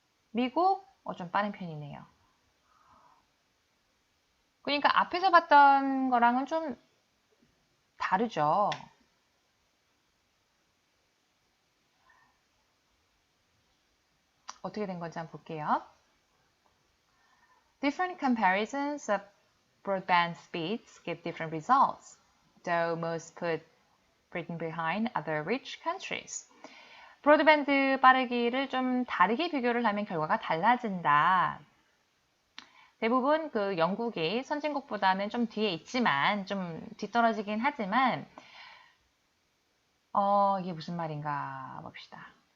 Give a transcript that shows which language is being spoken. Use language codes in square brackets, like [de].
[ko] 미국 좀 빠른 편이네요. 그러니까 앞에서 봤던 거랑은 좀 다르죠. 어떻게 된 건지 한번 볼게요. [en] Different comparisons of broadband speeds give different results, though most put Britain behind other rich countries. [ko] 브로드밴드 빠르기를 좀 다르게 비교를 하면 결과가 달라진다. 대부분 그 영국이 선진국보다는 좀 뒤에 있지만 좀 뒤떨어지긴 하지만 이게 무슨 말인가 봅시다.